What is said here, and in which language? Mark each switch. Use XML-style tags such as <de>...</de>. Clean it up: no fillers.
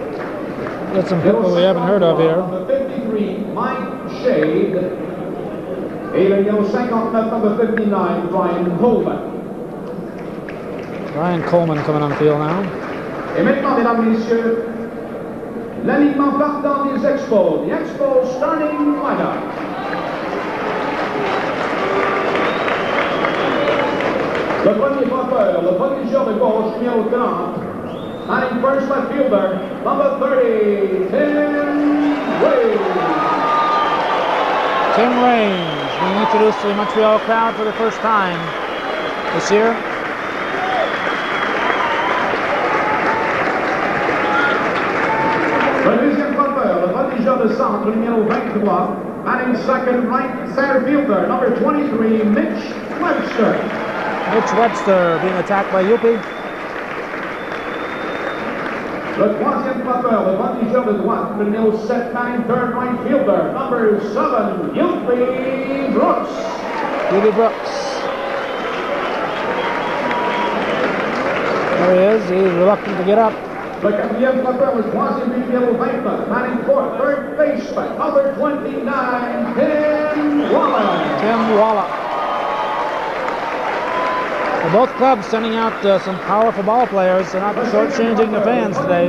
<en>Got some people we haven't heard of here. Number 53, Mike Shade.</en> <fr>Et le numéro 59,</fr> <en>number 59, Brian Coleman. Ryan Coleman coming on the field now.</en> <fr>Et maintenant, mesdames et messieurs, l'alignement partant des Expos.</fr> <en>The Expos starting lineup.</en> <fr>Le premier frappeur, le protégeur de gauche, numéro 30.</fr> <en>Batting first left fielder, number 30, Tim Wade. Tim Raines being introduced to the Montreal crowd for the first time this year.</en> <fr>Le deuxième frappeur, le protégeur de centre, numéro 23.</fr> <en>Batting second right center fielder, number 23, Mitch Webster. Mitch Webster being attacked by Yuppie.</en> <fr>Le troisième frappeur, le protégeur de droite, le numéro 7,</fr> <en>batting third right fielder, number 7, Yuppie Brooks. Yuppie Brooks. There he is. He's reluctant to get up.</en> <fr>Le quatrième frappeur, le troisième but, numéro 29,</fr> <en>batting fourth, third baseman, number 29, Tim Wallace. Tim Wallace. Well, both clubs sending out some powerful ball players. They're not shortchanging the fans today.</en>